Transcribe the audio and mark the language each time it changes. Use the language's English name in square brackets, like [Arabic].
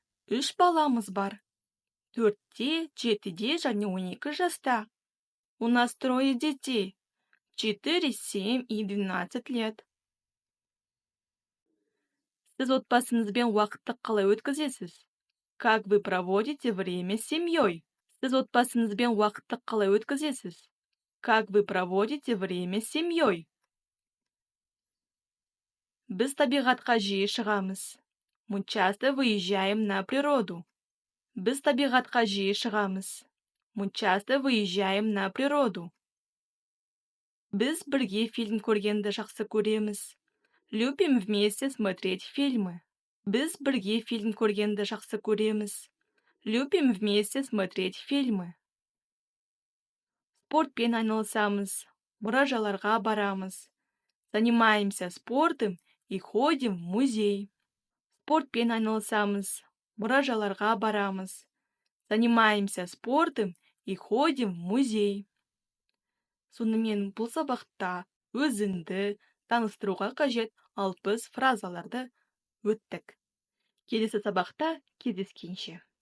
[Kazakh] 3 баламыз бар. 4-те, 7-де және 12 жаста. [Russian] У нас 3 детей. 4, 7 и 12 лет. [Kazakh] Сіз отбасыңызбен уақытты қалай өткізесіз? [Russian] Как вы проводите время с семьей? [Kazakh] Сіз отбасыңызбен уақытты қалай өткізесіз? [Russian] Как вы проводите время с семьей? [Kazakh] Біз табиғатқа жиі шығамыз. [Russian] Мы часто выезжаем на природу. [Kazakh] Біз табиғатқа жиі шығамыз. [Russian] Мы часто выезжаем на природу. [Kazakh] Біз бірге фильм көргенді жақсы көреміз. [Russian] Любим вместе смотреть фильмы. [Kazakh] Біз бірге фильм көргенді жақсы көреміз. [Russian] Любим вместе смотреть фильмы. [Kazakh] Спортпен айналысамыз. Мұражайларға барамыз. [Russian] Занимаемся спортом и ходим в музей. [Kazakh] Спортпен айналысамыз. Мұражайларға барамыз. [Russian] Занимаемся спортом и ходим в музей. [Kazakh] Сонымен бұл сабақта өзіңді таныстыруға қажет 60 фразаларды өттік. Келесі сабақта кездескенше.